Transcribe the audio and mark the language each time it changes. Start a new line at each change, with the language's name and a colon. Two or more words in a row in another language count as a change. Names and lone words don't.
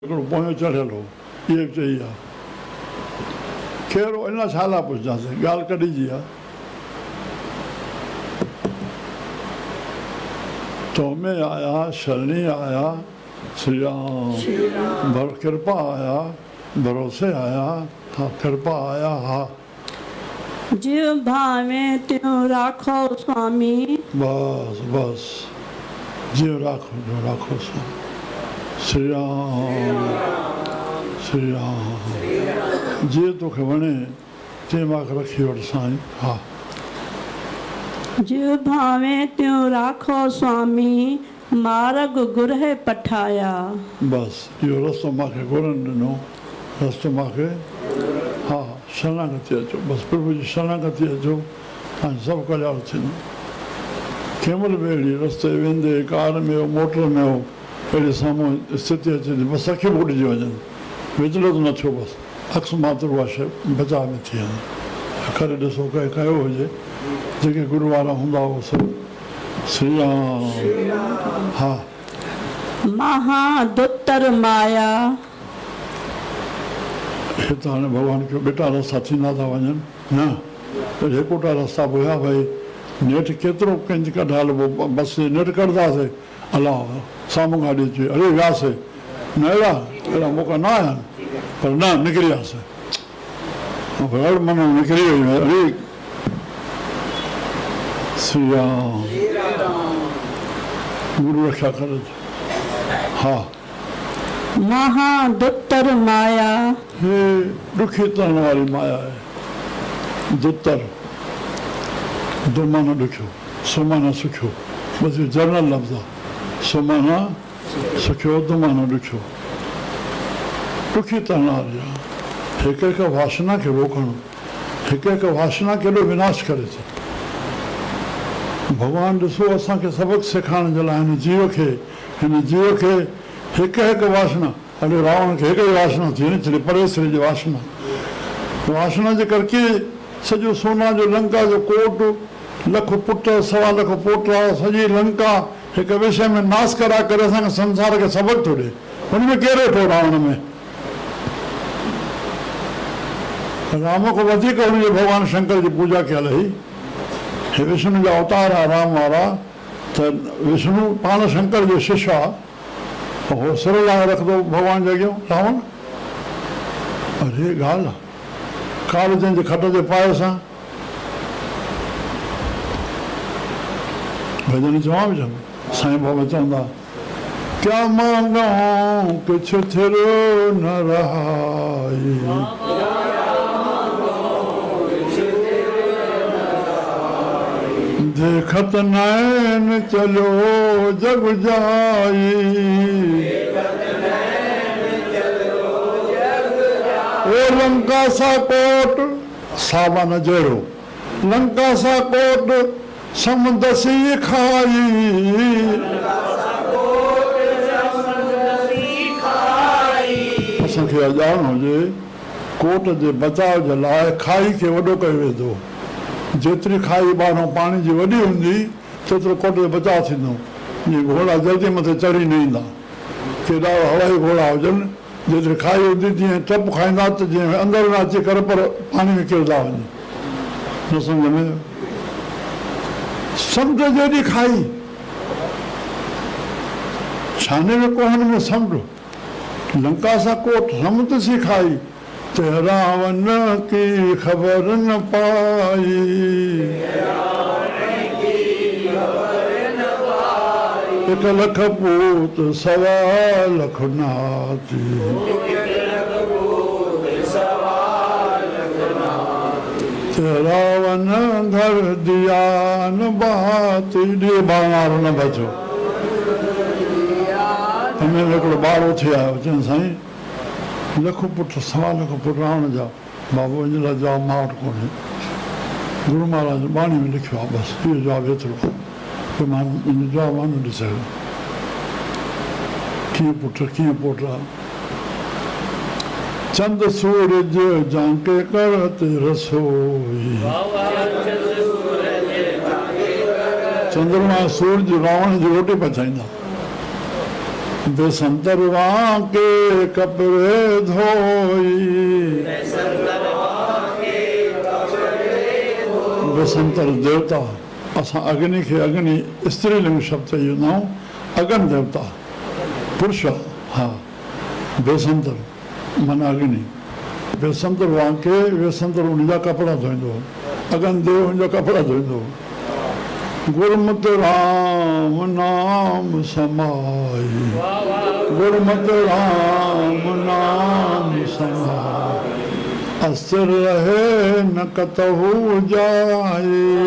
Sindhi: पोयों चढ़ियल हो इहे बि चई आहे खैर इन छा लाइ पुछंदासीं ॻाल्हि कढिजी आहे तो में आया शरणी आया श्री राम कृपा आया भरोसे आया हाँ कृपा आया हाँ
Hindi: जीव भावे त्यों राखो स्वामी
Sindhi: बस बस
Hindi: जीव राखो जो राखो स्वामी
Sindhi: श्री राम श्री राम जे तोखे वणे ते मां रखी वठ साईं हा
Hindi: जीव भावे त्यों राखो स्वामी मार्ग गुरहे पठाया
Sindhi: बस इहो रस्तो मूंखे गुरनि ॾिनो रस्तो मूंखे हा शरणागति अचो बसि प्रभु जी शरणागति अचो ऐं सभु कल्याण थींदो कंहिं महिल बि अहिड़ी रस्ते वेंदे कार में हो मोटर में हो अहिड़ी साम्हूं स्थिति अचे थी बसि अखियूं ॿुॾिजी वञनि विचलो त न थियो बसि अक्स मात्र उहा शइ बचाव में थी वञे अखर ॾिसो कंहिं कयो हुजे जेके गुरू वारा हूंदा हो सभु श्री राम हा
Hindi: महादुत्तर माया
Sindhi: हिते हाणे भॻवानु खे ॿिटा रस्ता थींदा था वञनि न त हिकोटा रस्ता बि हुया भई नेठि केतिरो कंहिंजी कढ हलिबो बसि नेठि कढंदासीं अलाह साम्हूं गाॾी अची अड़े वियासीं न अहिड़ा मौक़ा न आया आहिनि पर न निकिरी वियासीं हर माना निकिरी वई अड़े श्री राम गुरू रक्षा करे हा
Hindi: महादुत्तर माया
Sindhi: हे ॾुखी तरण वारी माया आहे दुतर दो माना ॾुखियो सो माना सुखियो बसि जनरल लफ़्ज़ आहे सो माना सुखियो दो माना ॾुखियो ॾुखी तरण वारी आहे हिकु हिकु वासना खे रोकणु हिकु हिकु वासना केॾो विनाश करे थो भॻवानु ॾिसो असांखे सबक़ु सेखारण जे लाइ हिन जीव खे हिकु हिकु वासना हले रावण खे हिकु ई वासना थी वञे छॾे परेश्वरी जी वासना जे करके सॼो सोना जो लंका जो कोट लख पुट सवा लख पोटा सॼी लंका हिकु विषय में नास करा करे असांखे संसार खे सबक़ु थो ॾिए हुन में केरु वेठो रावण में राम खां वधीक हुनजे भॻवानु शंकर जी पूजा कयल हुई हे विष्णु जा अवतार आहे राम वारा त विष्णु पाण शंकर जो शिष्य आहे हो सिर लाइ रखंदो भॻवान जे अॻियां रावण अरे ॻाल्हि आहे काल जंहिंजे खट ते पाए सां भॼन चवां बि चवां साईं बाबा चवंदा
Hindi: क्या मांगूं कुझु थियो न रहाई देखत नैन चलो जग जाई ओ लंका सा कोट सावन जहिड़ो लंका सा कोट समंदसी खाई
Sindhi: असांखे ॼाण हुजे कोट जे बचाव जे लाइ खाई खे वॾो कयो वेंदो जेतिरी खाई ॿाहिरां पाणी जी वॾी हूंदी तेतिरो कोट जो बचाव थींदो जीअं घोड़ा जल्दी मथे चढ़ी न ईंदा केॾा हवाई घोड़ा हुजनि जेतिरी खाई हूंदी तीअं टप खाईंदा त जीअं अंदरि न अची करे पर पाणी में किरंदा वञनि न सम्झ में समुंड जेॾी खाई छाने में कोहन में
Hindi: समुंड लंका सा कोट समुंड सी खाई ते रावण की ख़बर न पाई हिकु लख पूत सवा लख नाती ते रावण धर दिया न बाती
Sindhi: ॾे बाणारो न बचो हिन हिकिड़ो ॿारो थी आयो चवनि साईं लख पुट सवा लख पुट रावण जा बाबू हिन लाइ जवाबु मां वटि कोन्हे गुरू महाराज बाणी में लिखियो आहे बसि इहो जवाबु एतिरो आहे की मां जवाबु मां न ॾिसी सघियो कीअं पुट कीअं पोट
Hindi: चंद सूरज झांके कर ते रसोई
Sindhi: चंद्रमा सूरज रावण जी रोटी पचाईंदा
Hindi: बेसंतर वांके कपड़े धोई
Sindhi: बेसंतर देवता असां अग्नि खे अग्नि स्त्रीलिंग शब्द चईंदा आहियूं अगन देवता पुरुष हा बेसंतर माना अग्नि बेसंतर वांके बेसंतर उनजा कपिड़ा धोईंदो अगन देव उनजा कपिड़ा धोईंदो
Hindi: गुरमत राम नाम समाई गुरमत राम नाम समाई अस्थिर रहे न कतहु जाए